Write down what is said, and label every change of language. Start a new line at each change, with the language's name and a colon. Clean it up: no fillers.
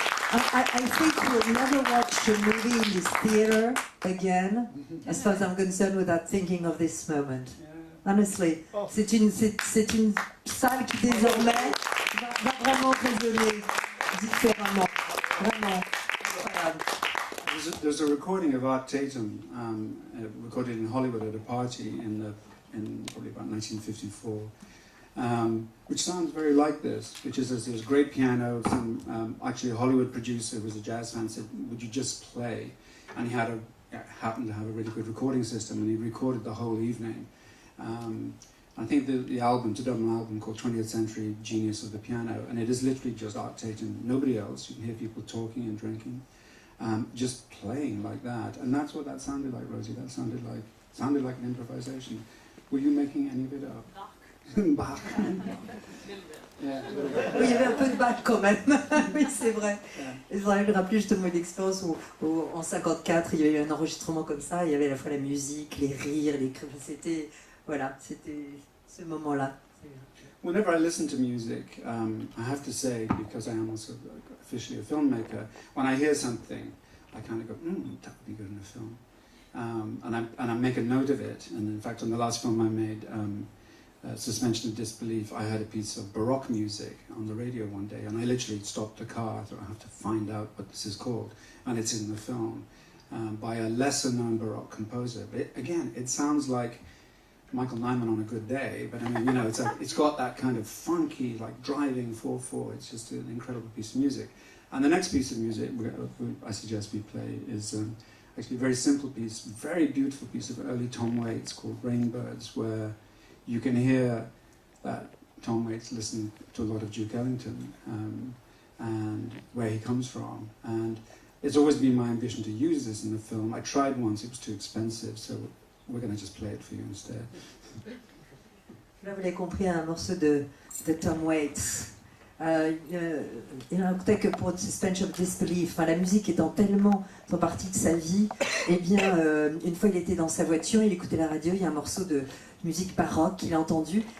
English: I think we'll never watch a movie in this theater again, as far as I'm concerned, without thinking of this moment. Honestly,
French: c'est une salle qui désormais va vraiment résonner différemment. Vraiment. Incroyable.
English: There's a recording of Art Tatum, recorded in Hollywood at a party in probably about 1954, which sounds very like this, which is there's great piano. Actually, a Hollywood producer who was a jazz fan said, "Would you just play?" And he happened to have a really good recording system, and he recorded the whole evening. I think the album, it's a double album called 20th Century Genius of the Piano, and it is literally just Art Tatum, nobody else. You can hear people talking and drinking, just playing like that, and that's what that sounded like, Rosie. That sounded like an improvisation. Were you making any of it up? Bach. Yeah.
French: Oui, il y avait un peu de Bach quand même. Oui, c'est vrai. Je voudrais me rappeler justement une expérience où en 54, il y avait eu un enregistrement comme ça. Il y avait à la fois la musique, les rires, les cris. C'était ce moment-là.
English: Whenever I listen to music, I have to say, because I am also officially a filmmaker, when I hear something, I kind of go, that would be good in a film. And I make a note of it. And in fact, on the last film I made, Suspension of Disbelief, I heard a piece of Baroque music on the radio one day, and I literally stopped the car. I thought, I have to find out what this is called. And it's in the film by a lesser-known Baroque composer. But again, it sounds like Michael Nyman on a good day, but I mean, it's got that kind of funky, like driving 4/4. It's just an incredible piece of music. And the next piece of music I suggest we play is actually a very simple piece, very beautiful piece of early Tom Waits called Rainbirds, where you can hear that Tom Waits listening to a lot of Duke Ellington and where he comes from. And it's always been my ambition to use this in the film. I tried once, it was too expensive, so we're going to just play it for you instead.
French: Là, vous l'avez compris, un morceau de Tom Waits. Il racontait que pour Suspension of Disbelief, la musique étant tellement faisant partie de sa vie, eh bien, une fois il était dans sa voiture, il écoutait la radio, il y a un morceau de musique baroque qu'il a entendu.